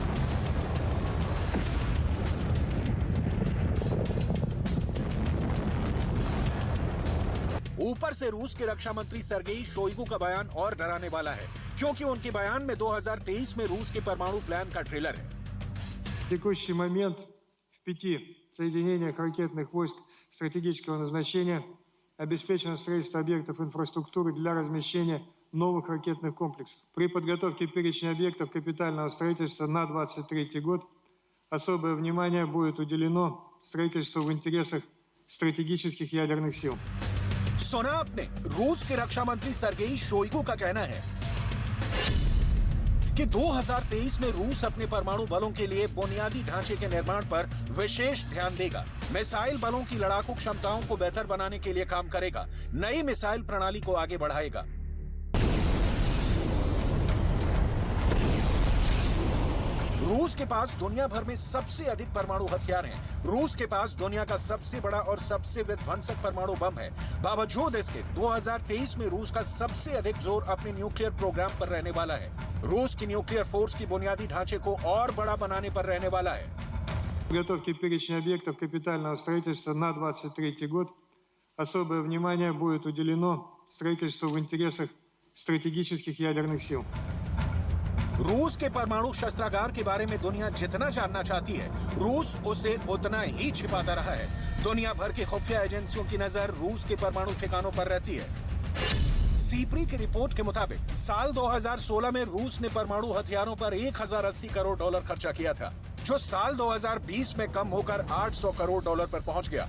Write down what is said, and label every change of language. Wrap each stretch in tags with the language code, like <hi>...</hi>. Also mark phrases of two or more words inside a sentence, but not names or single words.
<hi>ऊपर से रूस के रक्षा मंत्री सरगेई शोइगु का बयान और डराने वाला है, क्योंकि उनके बयान में 2023 में रूस के परमाणु प्लान का ट्रेलर है।</hi> <ru>В текущий момент в 5 соединениях ракетных войск стратегического назначения обеспечено строительство объектов инфраструктуры для размещения новых ракетных комплексов. При подготовке перечня объектов капитального строительства на 2023 год особое внимание будет уделено строительству в интересах стратегических ядерных сил.</ru> <hi>सुना आपने, रूस के रक्षा मंत्री सरगेई शोइगु का कहना है कि 2023 में रूस अपने परमाणु बलों के लिए बुनियादी ढांचे के निर्माण पर विशेष ध्यान देगा, मिसाइल बलों की लड़ाकू क्षमताओं को बेहतर बनाने के लिए काम करेगा, नई मिसाइल प्रणाली को आगे बढ़ाएगा। रूस के पास दुनिया भर में सबसे अधिक परमाणु हथियार हैं। रूस के पास दुनिया का सबसे बड़ा और सबसे विध्वंसक परमाणु बम है। बावजूद इसके 2023 में रूस का सबसे अधिक जोर अपने</hi> <en>nuclear program</en> <hi>पर रहने वाला है। रूस की</hi> <en>nuclear force</en> <hi>की बुनियादी ढांचे को और बड़ा बनाने पर रहने वाला है।</hi> <ru>Подготовки перечня объектов капитального строительства на 2023 год особое внимание будет уделено строительству в интересах стратегических ядерных сил.</ru> <hi>रूस के परमाणु शस्त्रागार के बारे में दुनिया जितना जानना चाहती है, रूस उसे उतना ही छिपाता रहा है। दुनिया भर की खुफिया एजेंसियों की नजर रूस के परमाणु ठिकानों पर रहती है। सीप्री की रिपोर्ट के मुताबिक साल 2016 में रूस ने परमाणु हथियारों पर 1080 करोड़ डॉलर खर्चा किया था, जो साल 2020 में कम होकर 800 करोड़ डॉलर पर पहुंच गया।</hi>